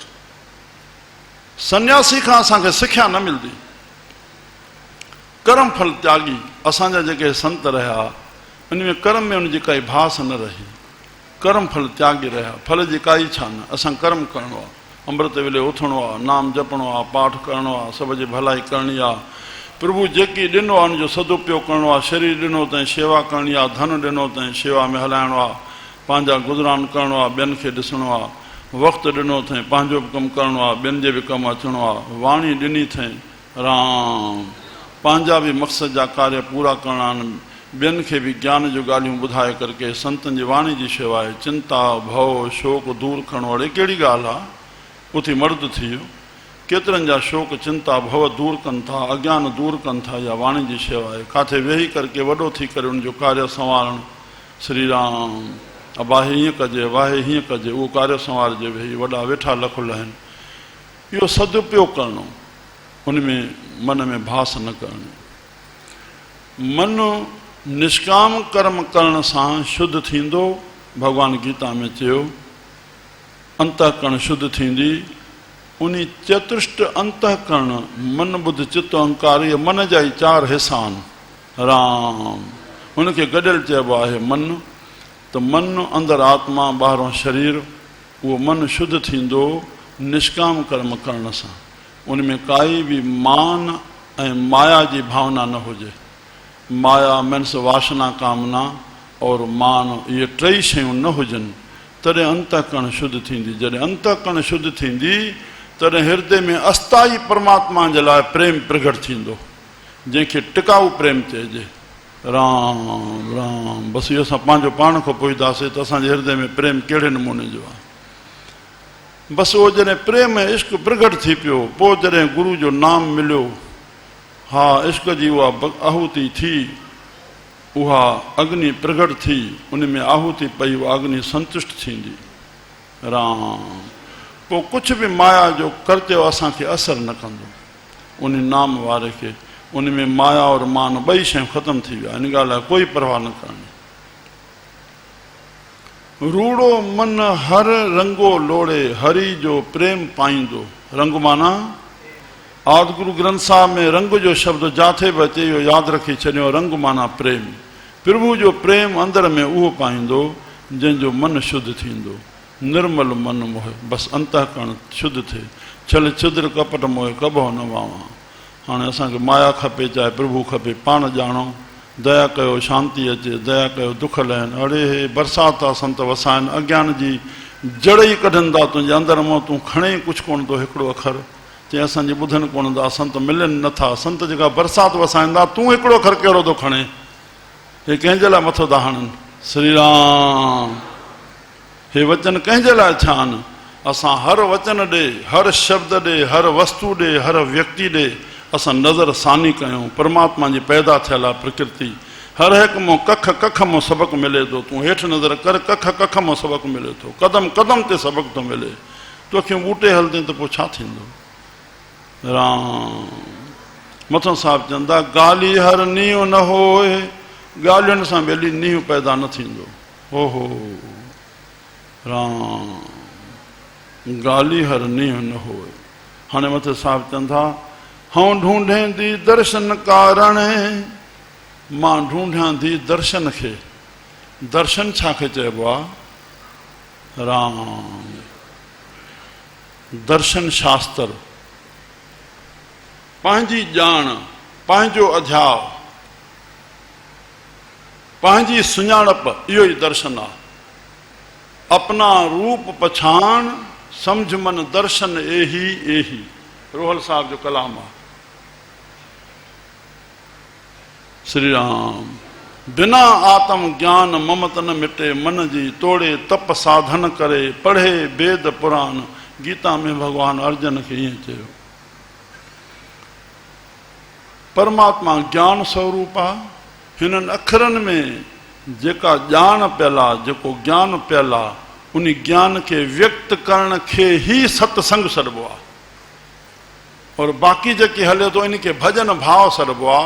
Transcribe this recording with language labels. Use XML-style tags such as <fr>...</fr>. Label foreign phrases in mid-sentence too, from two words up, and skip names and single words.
<sd>सन्यासी खां असांखे सिख्या न मिलंदी। कर्म फल त्यागी, असांजा जेके संत रहिया उन में कर्म में उनजी काई भास न रही। कर्म फल त्यागी रहिया, फल जी काई इच्छा न। असां कर्म करणो आहे, अमृत वेले उथणो आहे, नाम जपणो आहे, पाठ करणो आहे, सब जी भलाई करणी आहे। प्रभु जेकी ॾिनो आहे उनजो सदुपयोग करणो आहे। शरीर ॾिनो अथई शेवा करणी आहे, धन ॾिनो अथई शेवा में हलाइणो आहे, पंहिंजा गुज़रान करणो आहे, ॿियनि खे ॾिसणो आहे। वक़्तु ॾिनो अथई पंहिंजो बि कमु करणो आहे, ॿियनि जे बि कमु अचिणो आहे। वाणी ॾिनी अथई राम, पंहिंजा बि मक़सद जा कार्य पूरा करणा आहिनि, ॿियनि खे बि ज्ञान जो ॻाल्हियूं ॿुधाए करके संतनि जी वाणी जी शेवा आहे। चिंता भव शोक दूरि करणो, अड़े कहिड़ी ॻाल्हि आहे। उथी मर्द थी वियो, केतिरनि जा शोक चिंता भव दूरि कनि था, अज्ञान दूरि कनि था। इहा वाणी जी शेवा आहे। किथे वेही करके वॾो थी करे उनजो कार्य संवारणु। श्री राम। अबाहे हीअं कजे, वाहे हीअं कजे, उहो कार्य संवारजे। वेही वॾा वेठा लखुल आहिनि। इहो सदुपयोग करणो, उनमें मन में भास न करणी। मन निष्काम कर्म करण सां शुद्ध थींदो। भगवान गीता में चयो अंतःकरण शुद्ध थींदी। उन्हीं चतुष्ट अंतःकरण मन बुद्ध चित्त अहंकार ये मन जा ही 4 हिस्सा आहिनि। राम उनखे गॾियल चइबो आहे मन। त मन अंदरि आत्मा ॿाहिरों शरीर, उहो मन शुद्ध थींदो निष्काम कर्म करण सां। उनमें काई भी मान ऐं माया जी भावना न हुजे। माया मीन्स वासना कामना और मान, ये 3 शयूं न हुजनि तॾहिं अंतःकरण शुद्ध थींदी। जॾहिं अंतःकरण शुद्ध थींदी तॾहिं हृदय में अस्थाई परमात्मा जे लाइ प्रेम प्रगट थींदो, जंहिंखे टिकाऊ प्रेम चइजे। राम राम बसि इहो असां पंहिंजो पाण खां पुछंदासीं त असांजे हृदय में प्रेम कहिड़े नमूने जो आहे। बसि उहो जॾहिं प्रेम ऐं इश्क प्रगट थी पियो, पोइ जॾहिं गुरू जो नाम मिलियो, हा इश्क जी उहा आहुति थी, उहा अग्नि प्रगट थी, उनमें आहुति पई, उहा अग्नि संतुष्ट थींदी। राम पोइ कुझु बि माया जो कर्तव्य असांखे असर न कंदो। उन नाम वारे खे उनमें माया और मान 2 शयूं ख़तम थी विया। इन ॻाल्हि लाइ कोई परवाह न करणी।</sd> <pa>ਰੂੜੋ ਮਨ ਹਰਿ ਰੰਗੋ ਲੋੜੈ</pa> <sd>हरि जो प्रेम पाईंदो। रंग माना आदि गुरु ग्रंथ साहिब में रंग जो शब्द जाथे बि अचे, इहो यादि रखी छॾियो। रंग माना प्रेम। प्रभु जो प्रेम अंदर में उहो पाईंदो जंहिंजो मन शुद्ध थींदो। निर्मल मन मोहे, बसि अंतःकरण शुद्ध थिए। छल छिद्र कपट मोहे कबो न वावा। हाणे असांखे माया खपे चाहे प्रभु खपे, पाण ॼाणो। दया कयो शांति अचे, दया कयो दुख लहनि। अड़े हे बरसाति आहे संत वसाइनि, अज्ञान जी जड़ ई कढनि था तुंहिंजे अंदरि मां। तूं खणे कुझु कोन थो हिकिड़ो अखर, चई असांजे ॿुधनि कोन था, संत मिलनि नथा। संत जेका बरसाति वसाईंदा, तूं हिकिड़ो अखर कहिड़ो थो खणे? हे कंहिंजे लाइ मथो था हणनि? श्री राम हे वचन कंहिंजे लाइ छा आहिनि? असां हर वचन ॾे, हर शब्द ॾे, हर वस्तु ॾे, हर व्यक्ति ॾे असां नज़र सानी कयूं। परमात्मा जी पैदा थियल आहे प्रकृति। हर हिकु मां कख कख मां सबक़ु मिले थो। तूं हेठि नज़र कर, कख कख मां सबक़ु मिले थो। कदम कदम ते सबक़ु थो मिले। तोखे ॿूटे हलंदे त पोइ छा थींदो? राम मथां साहिबु चवंदा ॻाल्हि हर नींहुं न होए, ॻाल्हियुनि सां ॿेली नींहुं पैदा न थींदो। ओहो राम ॻाल्हि हर नींहुं न होए। हाणे मथे साहिबु चवंदा हूं ढूंढे थी दर्शन कारण, मां ढूंढियां थी दर्शन खे। दर्शन छाखे चइबो आहे? राम दर्शन शास्त्र, पंहिंजी ॼाण, पंहिंजो अध्याव, पंहिंजी सुञाणप, इहो ई दर्शन आहे। अपना रूप पछाण समझ मन दर्शन एही एही, रोहल साहब जो कलाम आहे। श्री राम बिना आत्म ज्ञान ममत न मिटे, मन जी तोड़े तप साधन करे, पढ़े वेद पुराण। गीता में भगवान अर्जुन खे ईअं चयो। परमात्मा ज्ञान स्वरूप आहे। हिननि अखरनि में जेका ॼाण पियल आहे, जेको ज्ञान पियल आहे, उन ज्ञान खे व्यक्त करण खे ई सत्संग सॾिबो आहे। और बाक़ी जेके हले थो इनखे भजन भाव सॾिबो आहे।</sd>